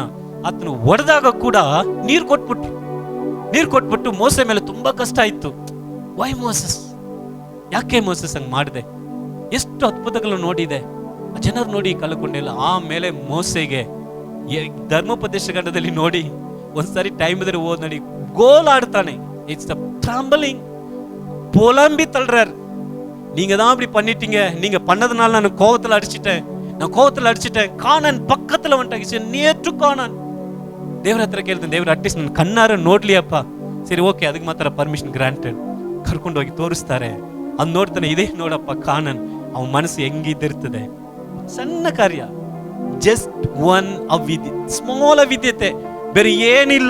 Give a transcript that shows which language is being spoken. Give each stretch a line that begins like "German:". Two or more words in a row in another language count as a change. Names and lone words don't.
Kannada: ಆತನು ಹೊಡೆದಾಗ ಕೂಡ ನೀರು ಕೊಟ್ಬಿಟ್ಟು ಮೋಸೆ ಮೇಲೆ ತುಂಬಾ ಕಷ್ಟ ಆಯ್ತು.
English: why Moses,
Kannada: ಯಾಕೆ ಮೋಸಸ್ ಹಂಗ್ ಮಾಡಿದೆ? ಎಷ್ಟು ಅದ್ಭುತಗಳು ನೋಡಿದೆ, ಜನರು ನೋಡಿ ಕಲ್ಕೊಂಡಿಲ್ಲ. ಆಮೇಲೆ ಮೋಸೆಗೆ ಧರ್ಮೋಪದೇಶ ಖಂಡದಲ್ಲಿ ನೋಡಿ, ಒಂದ್ಸರಿ ಟೈಮ್ ಇದ್ರೆ ಓದ್ ನೋಡಿ, ಗೋಲ್ ಆಡ್ತಾನೆ.
English: it's trembling
Tamil: புலம்பி தள்ளுறார். நீங்க தான் அப்படி பண்ணிட்டீங்க, நீங்க பண்ணதுனால நான் கோவத்துல அடிச்சிட்டேன்.
Kannada: ಕಾನಾನ್ ಪಕ್ಕத்துல ಹೊಂಟಾಗಿ
English: near to
Kannada: ಕಾನಾನ್. ದೇವ್ರ ಹತ್ರ ಕೇಳ್ತಾನೆ, ದೇವ್ರ ಅಟ್ಲೀಸ್ಟ್ ನನ್ನ ಕಣ್ಣಾರ ನೋಡ್ಲಿಯಪ್ಪ. ಸರಿ, ಓಕೆ, ಅದಕ್ಕೆ ಮಾತ್ರ
English: permission granted.
Kannada: ಕರ್ಕೊಂಡು ಹೋಗಿ ತೋರಿಸ್ತಾರೆ. ಅದ್ ನೋಡ್ತಾನೆ, ಇದೇ ನೋಡಪ್ಪ ಕಾನಾನ್. ಅವನ ಮನಸ್ಸು ಹೆಂಗಿದ್ದಿರ್ತದೆ. ಸಣ್ಣ ಕಾರ್ಯ,
English: just one
Kannada: ಅವಿದ್ಯೆ, ಸ್ಮಾಲ್ ಅವಿದ್ಯತೆ, ಬೇರೆ ಏನಿಲ್ಲ.